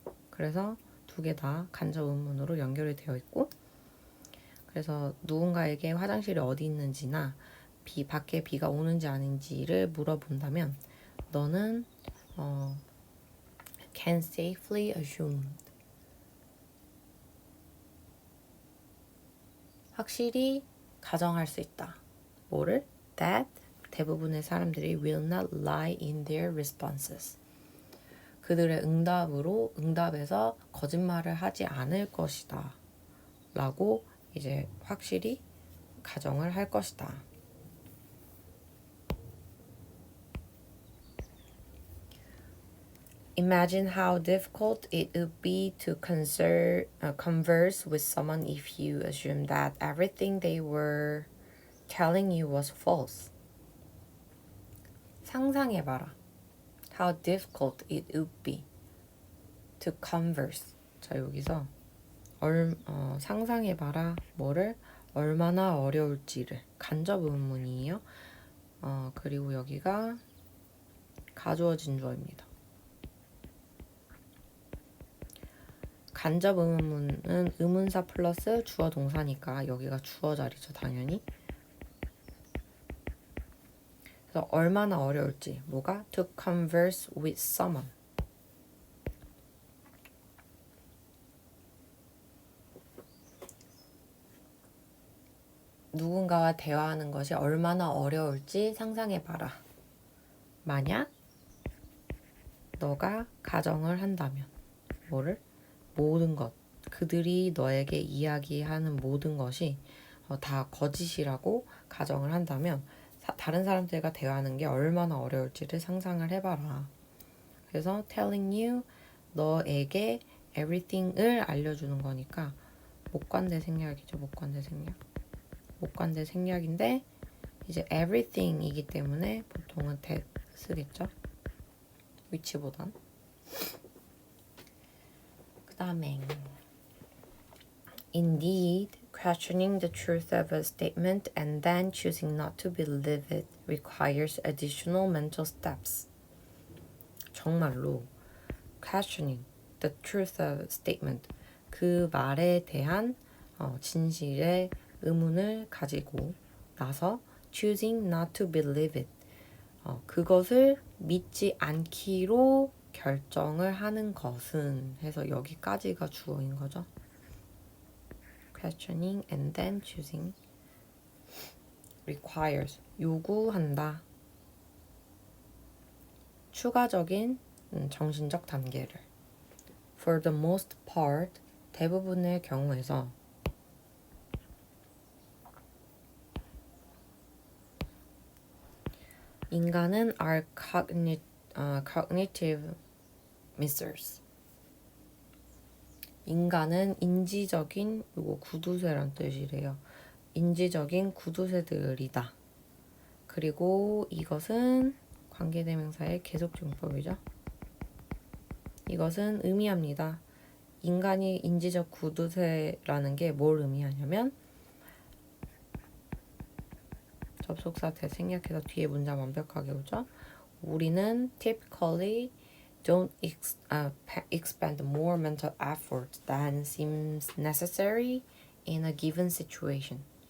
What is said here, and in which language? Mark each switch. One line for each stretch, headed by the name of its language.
Korean: 그래서 두 개 다 간접 의문으로 연결이 되어 있고 그래서 누군가에게 화장실이 어디 있는지나 밖에 비가 오는지 아닌지를 물어본다면 너는
English: can safely assume
Korean: 확실히 가정할 수 있다. 뭐를?
English: That
Korean: 대부분의 사람들이
English: will not lie in their responses.
Korean: 그들의 응답에서 거짓말을 하지 않을 것이다. 라고 이제 확실히 가정을 할 것이다.
English: Imagine how difficult it would be to converse with someone if you assume that everything they were telling you was false.
Korean: 상상해봐라.
English: How difficult it would be to converse.
Korean: 자, 여기서 상상해봐라. 뭐를? 얼마나 어려울지를. 간접 의문이에요. 그리고 여기가 가주어진 주어입니다. 간접 의문은 의문사 플러스 주어 동사니까 여기가 주어 자리죠, 당연히. 그래서 얼마나 어려울지, 뭐가?
English: To converse with someone.
Korean: 누군가와 대화하는 것이 얼마나 어려울지 상상해봐라. 만약 너가 가정을 한다면 뭐를? 모든 것 그들이 너에게 이야기하는 모든 것이 다 거짓이라고 가정을 한다면 다른 사람들과 대화하는 게 얼마나 어려울지를 상상을 해봐라. 그래서
English: telling you
Korean: 너에게 everything을 알려주는 거니까 목관대 생략이죠. 목관대 생략인데 이제 everything이기 때문에 보통은 that 쓰겠죠. 위치보단. 그 다음에
English: Indeed, questioning the truth of a statement and then choosing not to believe it requires additional mental steps.
Korean: 정말로
English: questioning the truth of a statement
Korean: 그 말에 대한 진실의 의문을 가지고 나서
English: choosing not to believe it
Korean: 그것을 믿지 않기로 결정을 하는 것은 해서 여기까지가 주어인 거죠.
English: questioning and then choosing requires
Korean: 요구한다. 추가적인 정신적 단계를
English: for the most part
Korean: 대부분의 경우에서 인간은
English: are cognitive missers.
Korean: 인간은 인지적인 요거 구두쇠란 뜻이래요. 인지적인 구두쇠들이다. 그리고 이것은 관계대명사의 계속증법이죠. 이것은 의미합니다. 인간이 인지적 구두쇠라는 게 뭘 의미하냐면 접속사 대 생략해서 뒤에 문장 완벽하게 오죠. 우리는
English: typically don't expend more mental effort than seems necessary in a given situation.